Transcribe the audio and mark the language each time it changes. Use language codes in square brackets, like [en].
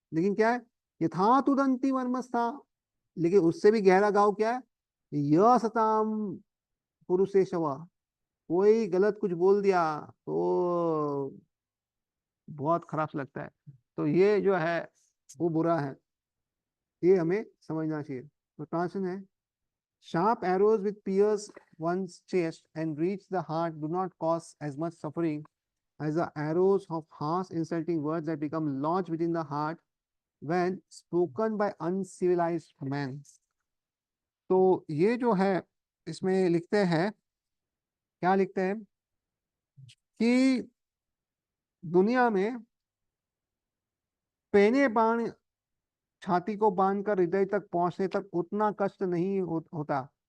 [hi] लेकिन क्या है, यथा तुदंती मर्मस्था, लेकिन उससे भी गहरा घाव क्या है, यह सताम पुरुषेशवा, कोई गलत कुछ बोल दिया तो बहुत खराब लगता है। तो ये जो है वो बुरा है, ये हमें समझना चाहिए। तो ट्रांसलेशन है, [en] sharp arrows with pierce one's chest and reach the heart do not cause as much suffering as the arrows of harsh insulting words that become lodged within the heart when spoken by uncivilized men। [hi] तो ये जो है इसमें लिखते हैं, क्या लिखते हैं कि दुनिया में पेने बाण छाती को बांधकर हृदय तक पहुंचने तक उतना कष्ट नहीं होता।